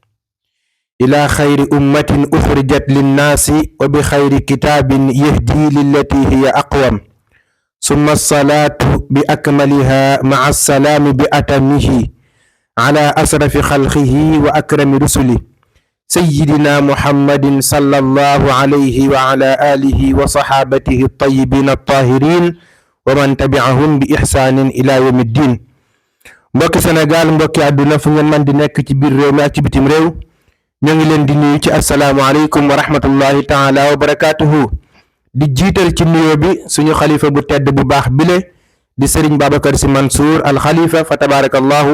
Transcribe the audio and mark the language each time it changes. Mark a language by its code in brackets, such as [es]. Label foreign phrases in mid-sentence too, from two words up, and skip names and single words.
[ar] إلى خير أمة أخرجت للناس وبخير كتاب يهدي للتي هي أقوم ثم الصلاة بأكملها مع السلام بأتمه على أشرف خلقه وأكرم رسله سيدنا محمد صلى الله عليه وعلى آله وصحابته الطيبين الطاهرين ومن تبعهم بإحسان إلى يوم الدين. [wo] mbokki Sénégal mbokki àdduna fu ngeen man di nekk ci biir réew mi ak ci bitim réew ñoo ngi leen di nuyu ci [ar] السلام عليكم ورحمة الله تعالى وبركاته. [wo] di jiital ci nuyoo bi suñu xalifa bu tedd bu baax bile di Serigne Babacar Sy Mansour al xalifa fa tabarakallahu.